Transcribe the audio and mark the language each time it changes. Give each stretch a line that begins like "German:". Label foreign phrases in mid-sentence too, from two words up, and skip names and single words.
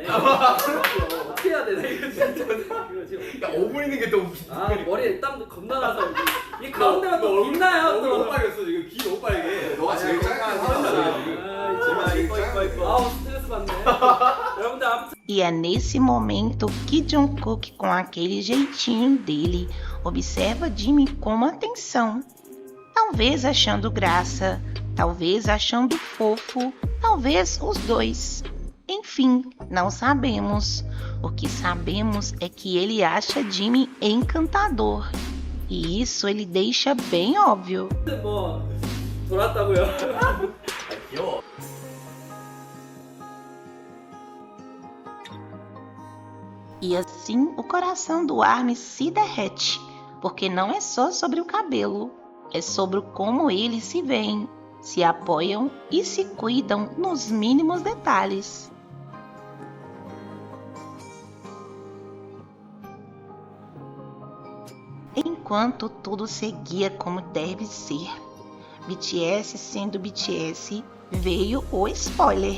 Korean: 어떻게 해야 되나 이거 진짜 이거 지금 야 5분 있는 게 너무 아 머리에 땀도 겁나 나서 이 가운데가 또 빛나요 또. 너무 빨개졌어 지금 귀 너무 빨개. 너가 제일 짧게 하잖아 지금. 이뻐. 아우 스트레스 받네. 여러분들 아무튼
Portuguese: E é nesse momento que Jungkook, com aquele jeitinho dele, observa Jimmy com atenção. Talvez achando graça, talvez achando fofo, talvez os dois. Enfim, não sabemos. O que sabemos é que ele acha Jimmy encantador. E isso ele deixa bem óbvio.
Korean: 뭐 돌았다고요. 귀여워.
Portuguese: E assim o coração do Armin se derrete, porque não é só sobre o cabelo, é sobre como eles se veem, se apoiam e se cuidam nos mínimos detalhes. Enquanto tudo seguia como deve ser, BTS sendo BTS, veio o spoiler.